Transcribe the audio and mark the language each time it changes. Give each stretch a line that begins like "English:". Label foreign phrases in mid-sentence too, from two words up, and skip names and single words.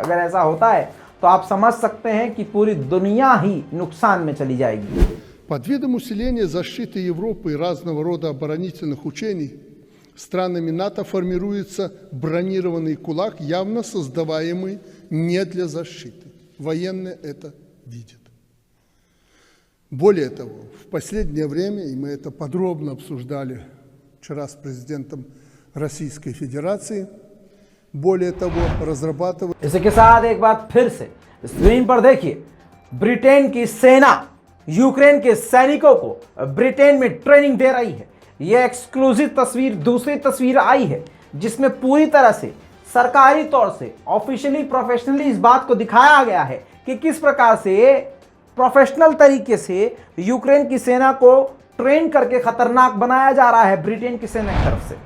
Hindi: अगर ऐसा होता है तो आप समझ सकते हैं कि पूरी दुनिया ही नुकसान में चली जाएगी।
Russian: Под видом усиления защиты Европы и разного рода оборонительных учений странами НАТО формируется бронированный кулак, явно создаваемый не для защиты. Военные это видят. Более того, в последнее время, и мы это подробно обсуждали вчера с президентом Российской Федерации, более того, разрабатывают...
Hindi: इसके साथ एक बात फिर से स्क्रीन पर देखिए, ब्रिटेन की सेना यूक्रेन के सैनिकों को ब्रिटेन में ट्रेनिंग दे रही है। यह एक्सक्लूसिव तस्वीर, दूसरी तस्वीर आई है जिसमें पूरी तरह से सरकारी तौर से
English: officially professionally
Hindi: इस बात को दिखाया गया है कि किस प्रकार से प्रोफेशनल तरीके से यूक्रेन की सेना को ट्रेन करके खतरनाक बनाया जा रहा है ब्रिटेन की सेना की तरफ से।